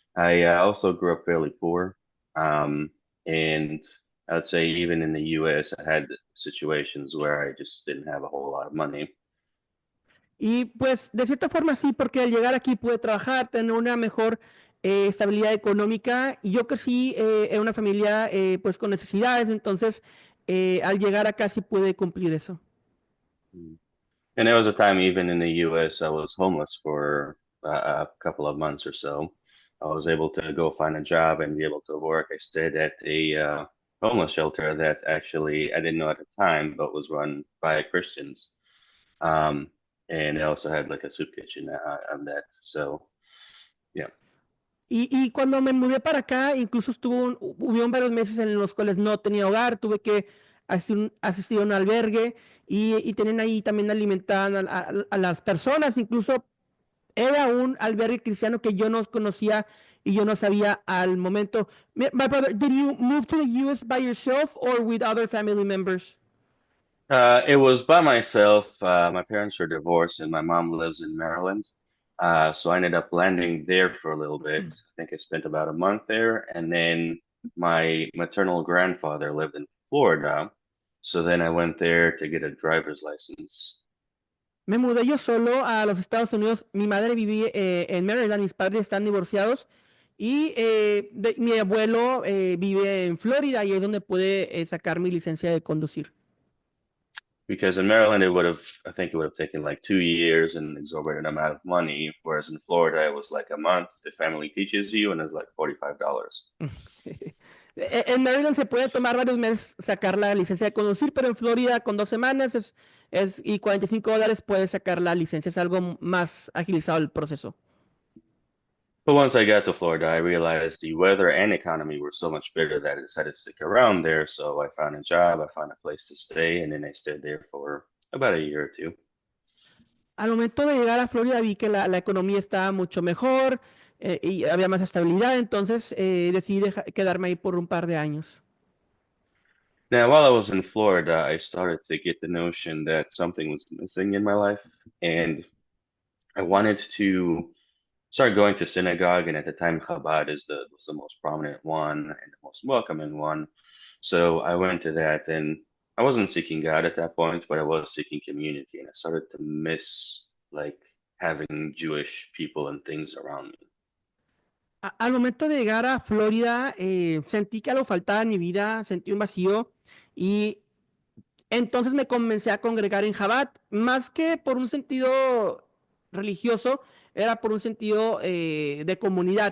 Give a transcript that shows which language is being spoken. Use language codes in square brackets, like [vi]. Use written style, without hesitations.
[en] I also grew up fairly poor. And I would say even in the US, I had situations where I just didn't have a whole lot of money. [es] Y pues de cierta forma sí, porque al llegar aquí pude trabajar, tener una mejor estabilidad económica. Y yo crecí en una familia pues con necesidades, entonces al llegar acá sí pude cumplir eso. [en] And there was a time even in the US, I was homeless for a couple of months or so. I was able to go find a job and be able to work. I stayed at a homeless shelter that actually I didn't know at the time, but was run by Christians. Um, and it also had like a soup kitchen on that. So, yeah. [es] Y cuando me mudé para acá, incluso hubieron varios meses en los cuales no tenía hogar, tuve que asistir a un albergue y tenían ahí también alimentaban a las personas, incluso era un albergue cristiano que yo no conocía y yo no sabía al momento. [en] My brother, did you move to the US by yourself or with other family members? It was by myself. My parents are divorced, and my mom lives in Maryland. So I ended up landing there for a little bit. I think I spent about a month there, and then my maternal grandfather lived in Florida. So then I went there to get a driver's license. [es] Me mudé yo solo a los Estados Unidos. Mi madre vivía en Maryland, mis padres están divorciados y mi abuelo vive en Florida y es donde pude sacar mi licencia de conducir. [en] Because in Maryland, I think it would have taken like 2 years and an exorbitant amount of money, whereas in Florida, it was like a month. The family teaches you, and it's like $45. [es] En Maryland se puede tomar varios meses sacar la licencia de conducir, pero en Florida con 2 semanas y $45 puedes sacar la licencia. Es algo más agilizado el proceso. [en] But once I got to Florida, I realized the weather and economy were so much better that I decided to stick around there. So I found a job, I found a place to stay, and then I stayed there for about a year or two. Al momento de llegar a Florida vi que la economía estaba mucho mejor y había más estabilidad, entonces decidí quedarme ahí por un par de años. Now, while I was in Florida, I started to get the notion that something was missing in my life, and I wanted to start going to synagogue. And at the time, Chabad was the most prominent one and the most welcoming one. So I went to that, and I wasn't seeking God at that point, but I was seeking community, and I started to miss like having Jewish people and things around me. [es] Al momento de llegar a Florida, sentí que algo faltaba en mi vida, sentí un vacío y entonces me comencé a congregar en Jabat, más que por un sentido religioso, era por un sentido de comunidad.